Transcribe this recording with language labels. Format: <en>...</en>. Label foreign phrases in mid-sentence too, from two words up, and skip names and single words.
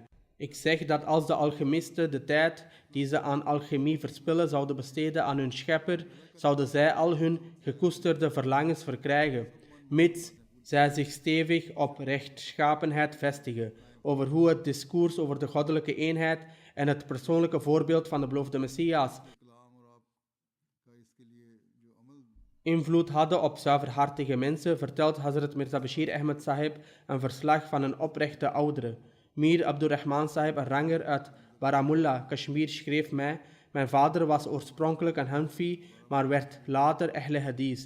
<nl>Ik zeg dat als de alchemisten de tijd die ze aan alchemie verspillen zouden besteden aan hun schepper, zouden zij al hun gekoesterde verlangens verkrijgen, mits zij zich stevig op rechtschapenheid vestigen. Over hoe het discours over de goddelijke eenheid en het persoonlijke voorbeeld van de beloofde Messias</nl> <ur>कलाम और आपका इसके लिए जो अमल</ur> <nl>invloed hadden op zuiverhartige mensen, vertelt Hazrat Mirza Bashir Ahmed Sahib een verslag van een oprechte oudere. Mir Abdurrahman Sahib, een ranger uit Baramulla, Kashmir, schreef mij: mijn vader was oorspronkelijk een Hanfi, maar werd later Ahle Hadith.</nl>